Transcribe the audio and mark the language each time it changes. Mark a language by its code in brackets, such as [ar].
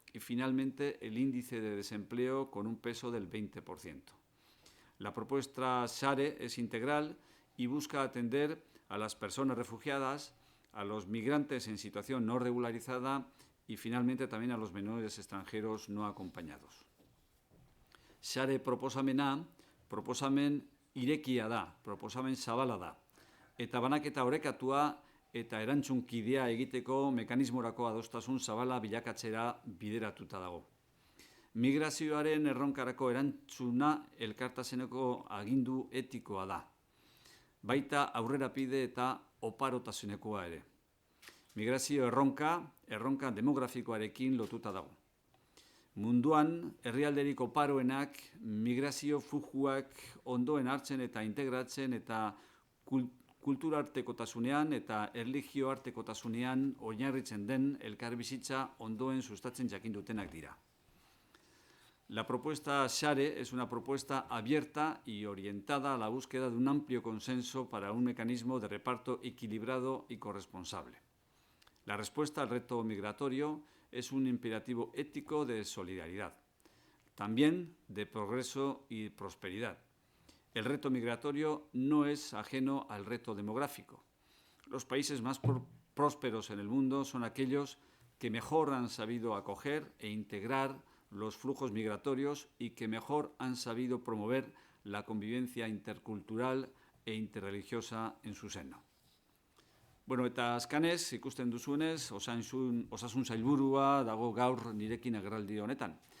[es] Y finalmente, el índice de desempleo, con un peso del 20%. La propuesta SARE es integral y busca atender a las personas refugiadas, a los migrantes en situación no regularizada y finalmente también a los menores extranjeros no acompañados. [eu] SARE proposamena, proposamen irekia da, proposamen zabala da, eta banaketa orekatua eta erantzunkidea egiteko mekanismorako adostasun zabala bilakatzera bideratuta dago. Migrazioaren erronkarako erantzuna elkartasuneko agindu etikoa da. Baita aurrerapide eta oparotasunekoa ere. Migrazio erronka demografikoarekin lotuta dago. Munduan, herrialderik oparoenak migrazio flujuak ondoen hartzen eta integratzen eta kulturartekotasunean eta erlijioartekotasunean oinarritzen den elkarbizitza ondoen sustatzen jakindutenak dira. [es] La propuesta SARE es una propuesta abierta y orientada a la búsqueda de un amplio consenso para un mecanismo de reparto equilibrado y corresponsable. La respuesta al reto migratorio es un imperativo ético de solidaridad, también de progreso y prosperidad. El reto migratorio no es ajeno al reto demográfico. Los países más prósperos en el mundo son aquellos que mejor han sabido acoger e integrar los flujos migratorios y que mejor han sabido promover la convivencia intercultural e interreligiosa en su seno. [eu] Bueno, eta azkanez, ikusten duzuenez, osasun sailburua dago gaur nirekin agerraldi honetan.